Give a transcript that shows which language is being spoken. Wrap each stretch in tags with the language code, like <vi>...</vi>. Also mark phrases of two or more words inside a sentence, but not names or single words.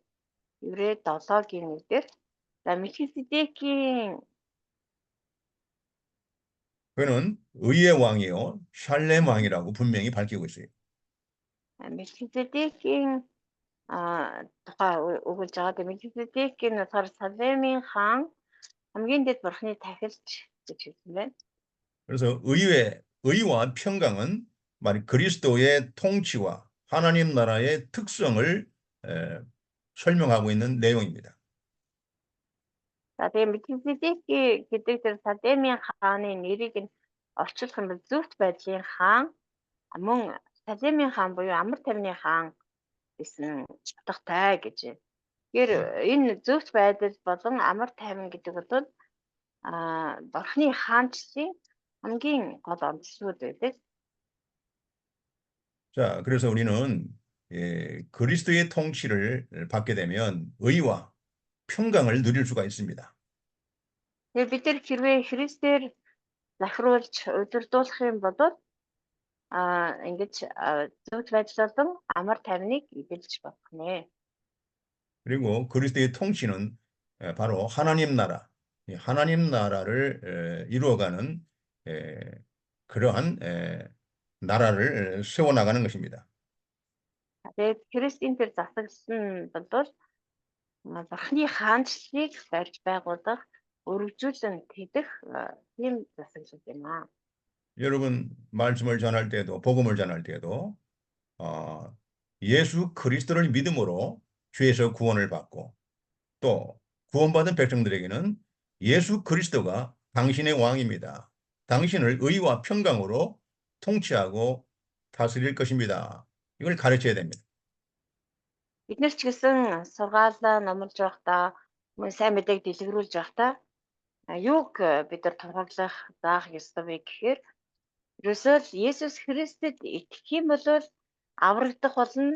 <mn>Еврей 7-гийн 1 дээр Мелхизедекийн</mn> <ko>그는 의의 왕이요, 샬렘 왕이라고 분명히 밝히고 있어요.</ko> <mn>Мелхизедекийн тухай өгүүлж байгаа. Мелхизедекийн болохоор Салемийн хаан хамгийн дэд бурхны тахилч гэж хэлсэн байна.</mn> <ko>그래서 의와 평강은 말 그리스도의 통치와 하나님 나라의 특성을 설명하고 있는 내용입니다.</ko> <mn>За тэгээд Мелхизедек гэдэг тэр Салемийн хааны нэрийг нь орчуулах юм бол зөвхт байдлын хаан мөн Салемийн хаан буюу амар тайвны хаан гэсэн утгатай гэж. Тэгэхээр энэ зөвхт байдал болон амар тайван гэдэг бол Бурхны хаанчлалын хамгийн гол онцлогуд байдаг.</mn> <ko>자, 그래서 우리는 그리스도의 통치를 받게 되면 의와 평강을 누릴 수가 있습니다.</ko> <mn>Тэгэхээр бид нар хэрвээ Христээр захируулж удирдуулах юм бол ингэж зөвхт байдлын амар тайвныг эдэлж болох нэ.</mn> <ko>그리고 그리스도의 통치는 바로 하나님 나라, 하나님 나라를 이루어가는 그러한 나라를 세워나가는 것입니다.</ko> <mn>Тэгээд Христийн тэр засагласан бол Бурхны хаанчлалыг барьж байгуулах, өргөжүүлэн тэдэх тийм засаглал юм аа.</mn> <ko>여러분 말씀을 전할 때도 복음을 전할 때도 예수 그리스도를 믿음으로 죄에서 구원을 받고 또 구원받은 백성들에게는 예수 그리스도가 당신의 왕입니다. 당신을 의와 평강으로 통치하고 다스릴 것입니다. 이걸 가르쳐야 됩니다.</ko> <mn>Бид нар ч гэсэн сургаалаа номлож байхдаа мөн сайн мэдээг дэлгэрүүлж байхдаа юуг бид нар тунхаглах заах ёстой вэ гэхээр ерөөсөө Есүс Христэд итгэх юм бол аврагдах болно.</mn>